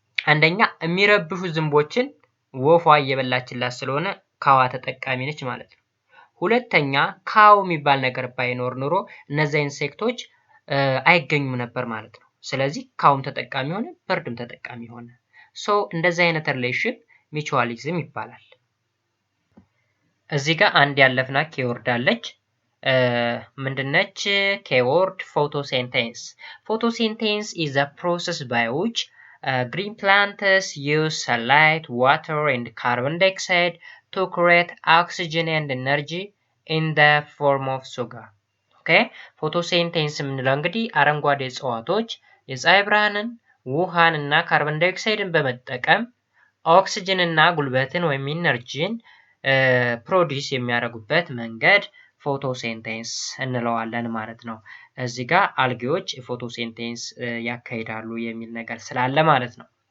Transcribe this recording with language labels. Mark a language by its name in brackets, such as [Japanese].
[Amharic] አንደኛ የሚረብሹ ዝንቦችን ወፏ እየበላችላት ስለሆነ ካዋ ተጠቃሚ ነች ማለት ነው። ሁለተኛ ካው የሚባል ነገር ባይኖር ኖሮ እነዛ ኢንሴክቶች አይገኙም ነበር ማለት ነው። ስለዚህ ካውም ተጠቃሚ ሆነ፣ በርድም ተጠቃሚ ሆነ። ሶ እንደዚህ አይነት ሪሌሽን ሚቹዋሊዝም ይባላል። እዚህ ጋር አንድ ያለፍና ኬወርድ አለች። ምንድነች? [English] ኬወርድ ፎቶሲንቴሲስ። ፎቶሲንቴሲስ is a process by which green plants use sunlight, water, and carbon dioxide to create oxygen and energy in the form of sugar. [Amharic] ኦኬ ፎቶሴንቴንስ የምንለው እንግዲህ አረንጓዴ እጽዋቶች የፀሐይ ብርሃንን ውሃን እና ካርበን ዳይኦክሳይድን በመጠቀም ኦክሲጅን እና ጉልበትን ወይም ኢነርጂን ፕሮዲስ የሚያደርጉበት መንገድ ፎቶሴንቴንስ እንለዋለን ማለት ነው። እዚህ ጋር አልጌዎች ፎቶሴንቴንስ ያካሂዳሉ የሚል ነገር ስላለ ማለት ነው።